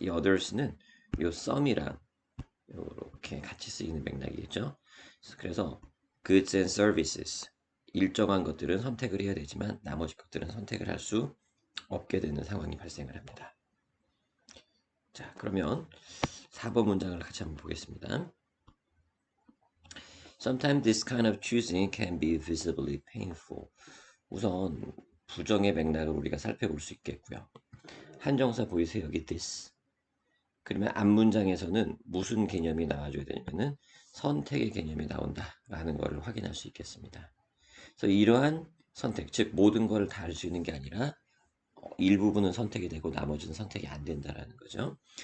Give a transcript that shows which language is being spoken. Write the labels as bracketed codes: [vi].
[ko] 이 others는 요 some이랑 이렇게 같이 쓰이는 맥락이겠죠. 그래서 [en] goods and services [ko] 일정한 것들은 선택을 해야 되지만 나머지 것들은 선택을 할 수 없게 되는 상황이 발생을 합니다. 자, 그러면 4번 문장을 같이 한번 보겠습니다. [en] Sometimes this kind of choosing can be visibly painful. [ko] 우선 부정의 맥락을 우리가 살펴볼 수 있겠고요. 한정사 보이세요? 여기 this. 그러면 앞문장에서는 무슨 개념이 나와줘야 되냐면은 선택의 개념이 나온다라는 것을 확인할 수 있겠습니다. 그래서 이러한 선택, 즉 모든 걸 다 할 수 있는 게 아니라 일부분은 선택이 되고 나머지는 선택이 안 된다라는 거죠.